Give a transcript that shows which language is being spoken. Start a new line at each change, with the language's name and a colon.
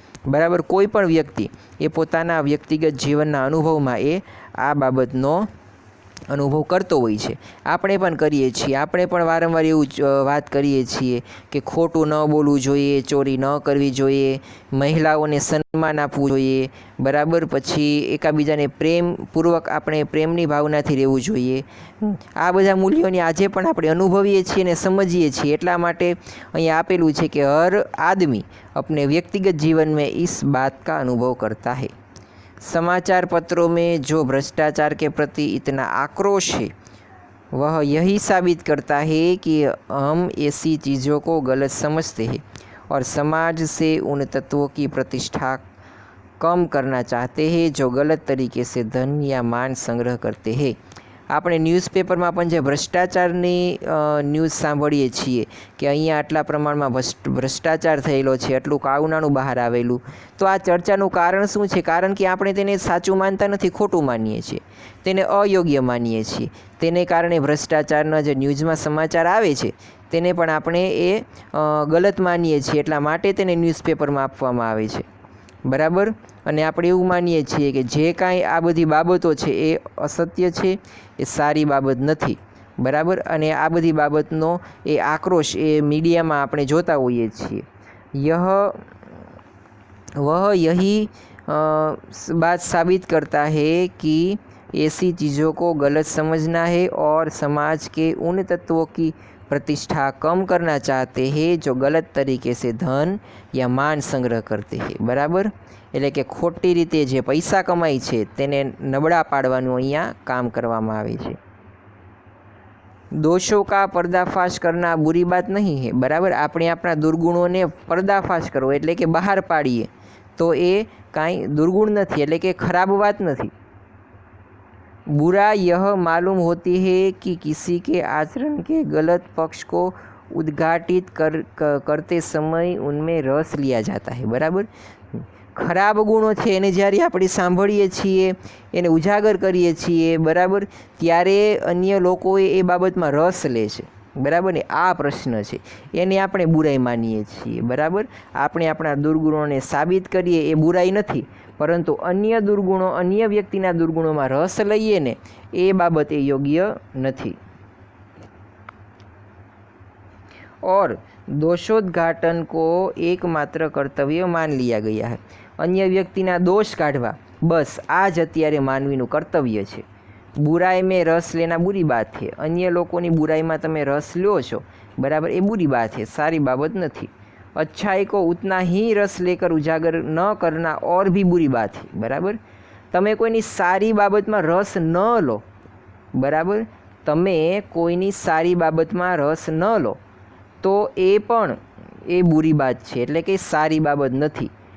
Hindi: बराबर.
Gujarati: कोई पण व्यक्ति એ પોતાના વ્યક્તિગત જીવનના અનુભવમાં એ આ બાબતનો અનુભવ કરતો હોય છે. આપણે પણ કરીએ છીએ. આપણે પણ વારંવાર એવું વાત કરીએ છીએ કે ખોટું ન બોલવું જોઈએ, ચોરી ન કરવી જોઈએ, મહિલાઓને સન્માન આપવું જોઈએ. બરાબર. પછી એકાબીજાને પ્રેમપૂર્વક આપણે પ્રેમની ભાવનાથી રહેવું જોઈએ. આ બધા મૂલ્યોને આજે પણ આપણે અનુભવીએ છીએ અને સમજીએ છીએ. એટલા માટે અહીંયા આપેલું છે કે
Hindi: હર આદમી अपने व्यक्तिगत जीवन में इस बात का अनुभव करता है. समाचार पत्रों में जो भ्रष्टाचार के प्रति इतना आक्रोश है, वह यही साबित करता है कि हम ऐसी चीज़ों को गलत समझते हैं और समाज से उन तत्वों की प्रतिष्ठा कम करना चाहते हैं जो गलत तरीके से धन या मान संग्रह करते हैं.
Gujarati: આપણે ન્યૂઝપેપરમાં પણ જે ભ્રષ્ટાચારની ન્યૂઝ સાંભળીએ છીએ કે અહીંયા આટલા પ્રમાણમાં ભ્રષ્ટાચાર થયેલો છે, આટલું કાવનાનું બહાર આવેલું, તો આ ચર્ચાનું કારણ શું છે? કારણ કે આપણે તેને સાચું માનતા નથી, ખોટું માનીએ છીએ, તેને અયોગ્ય માનીએ છીએ. તેને કારણે ભ્રષ્ટાચારના જે ન્યૂઝમાં સમાચાર આવે છે તેને પણ આપણે એ ગલત માનીએ છીએ. એટલા માટે તેને ન્યૂઝપેપરમાં આપવામાં આવે છે. બરાબર. અને આપણે એવું માનીએ છીએ કે જે કાંઈ આ બધી બાબતો છે એ અસત્ય છે, એ સારી બાબત નથી. બરાબર. અને આ બધી બાબતનો એ આક્રોશ એ મીડિયામાં આપણે જોતા હોઈએ છીએ.
Hindi: यही बात साबित करता है कि ऐसी चीज़ों को गलत समझना है और समाज के उन तत्वों की प्रतिष्ठा कम करना चाहते हैं जो गलत तरीके से धन या मान संग्रह करते हैं. बराबर.
Gujarati: એટલે કે ખોટી રીતે જે પૈસા કમાય છે તેને નબળા પાડવાનું અહીંયા કામ કરવામાં આવે છે.
Hindi: દોષો કા પર્દાફાશ કરના બુરી બાત નહીં હે. બરાબર.
Gujarati: આપણે આપણા દુર્ગુણોને પર્દાફાશ કરવો એટલે કે બહાર પાડીએ તો એ કાંઈ દુર્ગુણ નથી, એટલે કે ખરાબ વાત નથી.
Hindi: बुरा यह मालूम होती है कि किसी के आचरण के गलत पक्ष को उद्घाटित करते समय उनमें रस लिया जाता है. बराबर.
Gujarati: ખરાબ ગુણો છે એને જ્યારે આપણે સાંભળીએ છીએ, એને ઉજાગર કરીએ છીએ, બરાબર, ત્યારે અન્ય લોકોએ એ બાબતમાં રસ લે છે. બરાબર ને? આ પ્રશ્ન છે, એને આપણે બુરાઈ માનીએ છીએ. બરાબર, આપણે આપણા દુર્ગુણોને સાબિત કરીએ એ બુરાઈ નથી, પરંતુ અન્ય દુર્ગુણો, અન્ય વ્યક્તિના દુર્ગુણોમાં રસ લઈએ ને એ બાબત એ યોગ્ય નથી.
Hindi: और दोषोद्घाटन को एकमात्र कर्तव्य मान लिया गया है.
Gujarati: અન્ય વ્યક્તિના દોષ કાઢવા બસ આ જ અત્યારે માનવીનું કર્તવ્ય છે.
Hindi: बुराई में रस लेना बुरी बात है. अन्य लोगों बुराई में તમે रस लो છો, बराबर, ये बुरी बात है, सारी बाबत नहीं. अच्छाई को उतना ही रस लेकर उजागर न करना और भी बुरी बात है.
Gujarati: बराबर, તમે કોઈની સારી બાબતમાં રસ ન લો, બરાબર, તમે કોઈની સારી બાબતમાં રસ ન લો તો એ પણ એ બુરી બાત છે, એટલે કે સારી બાબત નથી.